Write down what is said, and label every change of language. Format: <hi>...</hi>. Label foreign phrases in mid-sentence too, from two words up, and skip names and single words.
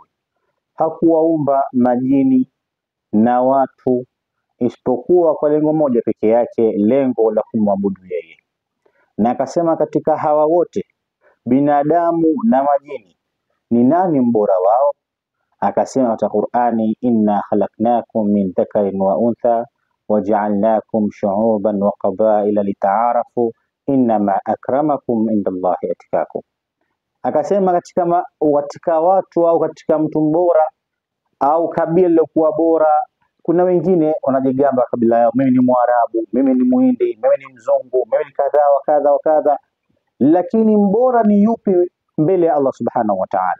<sw>Hakuwaumba majini na watu isipokuwa kwa lengo moja peke yake, lengo la kumwabudu yeye. Na akasema katika hawa wote, binadamu na majini, ni nani mbora wao? Akasema katika Qur'ani,</sw> <ar>إنا خلقناكم من ذكر وأنثى وجعلناكم شعوبا وقبائل لتعارفوا إنما أكرمكم عند الله أتقاكم.</ar> <sw>Akasema katika watu au katika mtu mbora au kabila lilokuwa bora, kuna wengine wanajigamba kabila yao, mimi ni Mwarabu, mimi ni Muhindi, mimi ni Mzungu, mimi ni kadha wa kadha wa kadha. Lakini mbora ni yupi mbele ya Allah</sw> <ar>سبحانه وتعالى?</ar>